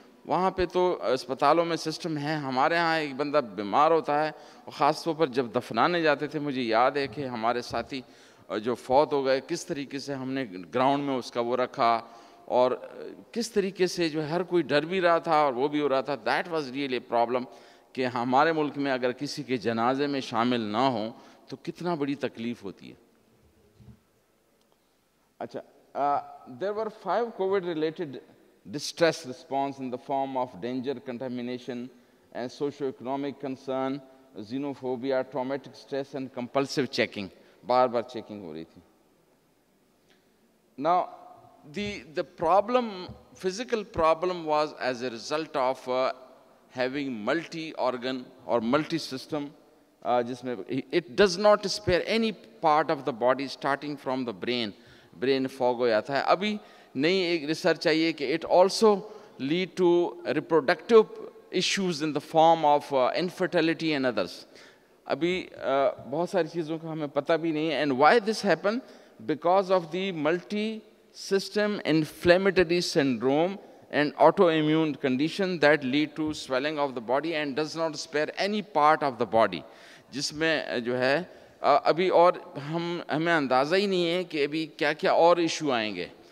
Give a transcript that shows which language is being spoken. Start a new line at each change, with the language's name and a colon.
Urdu: وہاں پہ تو اسپتالوں میں سسٹم ہے, ہمارے ہاں ایک بندہ بیمار ہوتا ہے, اور خاص طور پر جب دفنانے جاتے تھے, مجھے یاد ہے کہ ہمارے ساتھی جو فوت ہو گئے, کس طریقے سے ہم نے گراؤنڈ میں اس کا وہ رکھا, اور کس طریقے سے جو ہر کوئی ڈر بھی رہا تھا اور وہ بھی ہو رہا تھا.
English: that was really a problem
Urdu: کہ ہمارے ملک میں اگر کسی کے جنازے میں شامل نہ ہوں تو کتنا بڑی تکلیف ہوتی ہے.
English: اچھا, there were 5 COVID related distress response in the form of danger, contamination and socio-economic concern, xenophobia, traumatic stress and compulsive checking.
Urdu: Bar bar checking ہو رہی تھی.
English: Now the problem, physical problem was as a result of having multi-organ or multi-system,
Urdu: جس میں
English: it does not spare any part of the body starting from the brain fog
Urdu: ہو جاتا ہے. ابھی نئی ایک research I کہ
English: it also lead to reproductive issues in the form of infertility and others.
Urdu: ابھی بہت ساری چیزوں کا ہمیں پتہ بھی نہیں ہے.
English: and why this happen, because of the multi system inflammatory syndrome and auto immune condition that lead to swelling of the body and does not spare any part of the body,
Urdu: جس میں جو ہے ابھی اور ہمیں اندازہ ہی نہیں ہے کہ ابھی کیا کیا اور ایشو آئیں گے.